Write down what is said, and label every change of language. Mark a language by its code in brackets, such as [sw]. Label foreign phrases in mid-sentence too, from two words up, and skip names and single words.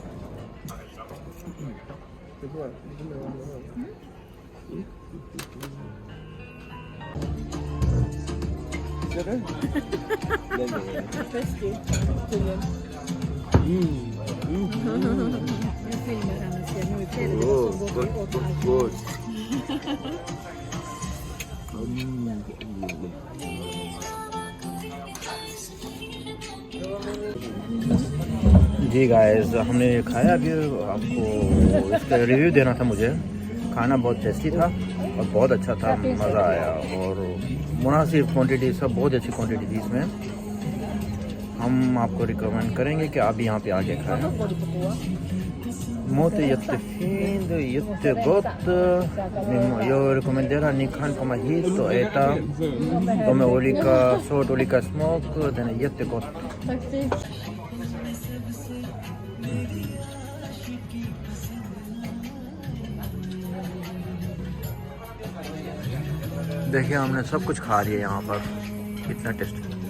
[sv] Det är bra. Ser du? Gott. [hi] जी गाइस, हमने खाया अभी। आपको इसका रिव्यू देना था मुझे। खाना बहुत टेस्टी था और बहुत अच्छा था, मज़ा आया और मुनासिब क्वांटिटी, सब बहुत अच्छी क्वांटिटी थी इसमें। हम आपको रिकमेंड करेंगे कि आप यहाँ पे आके खाएं। [sv] Måte jättefint, jättegott. Jag rekommenderar ni kan komma hit och äta. De är olika sort, olika smak. Den är jättegott. [hi] देखिए, हमने सब कुछ खा लिया यहाँ पर। कितना टेस्टी।